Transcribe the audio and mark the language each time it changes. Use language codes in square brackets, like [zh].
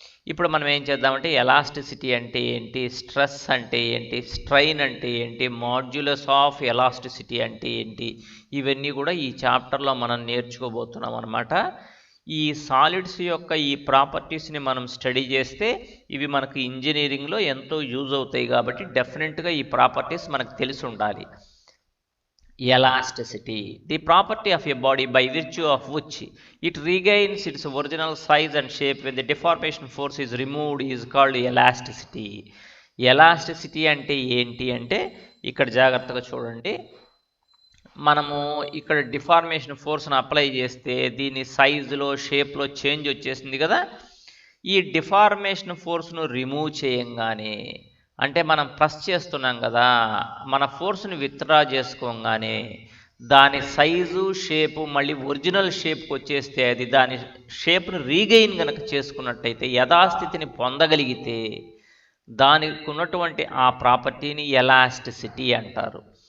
[te] ఇప్పుడు మనం ఏం చేద్దామంటే ఎలాస్టిసిటీ అంటే ఏంటి, స్ట్రెస్ అంటే ఏంటి, స్ట్రైన్ అంటే ఏంటి, మాడ్యులస్ ఆఫ్ ఎలాస్టిసిటీ అంటే ఏంటి, ఇవన్నీ కూడా ఈ చాప్టర్లో మనం నేర్చుకోబోతున్నాం అన్నమాట. ఈ సాలిడ్స్ యొక్క ఈ ప్రాపర్టీస్ని మనం స్టడీ చేస్తే ఇవి మనకు ఇంజనీరింగ్లో ఎంతో యూజ్ అవుతాయి. కాబట్టి డెఫినెట్గా ఈ ప్రాపర్టీస్ మనకు తెలిసి ఉండాలి. [en] Elasticity, the property of a body by virtue of which it regains its original size and shape when the deformation force is removed is called elasticity. [te] Elasticity అంటే ఏంటి అంటే ఇక్కడ జాగ్రత్తగా చూడండి, మనము ఇక్కడ డిఫార్మేషన్ ఫోర్స్ను అప్లై చేస్తే దీని సైజులో షేప్లో చేంజ్ వచ్చేసింది కదా. ఈ డిఫార్మేషన్ ఫోర్స్ను రిమూవ్ చేయంగానే, అంటే మనం ప్రెస్ చేస్తున్నాం కదా, మన ఫోర్స్ని విత్డ్రా చేసుకోగానే దాని సైజు షేపు మళ్ళీ ఒరిజినల్ షేప్కి వచ్చేస్తే, అది దాని షేప్ను రీగెయిన్ కనుక చేసుకున్నట్టయితే, యథాస్థితిని పొందగలిగితే దానికి ఉన్నటువంటి ఆ ప్రాపర్టీని ఎలాస్టిసిటీ అంటారు.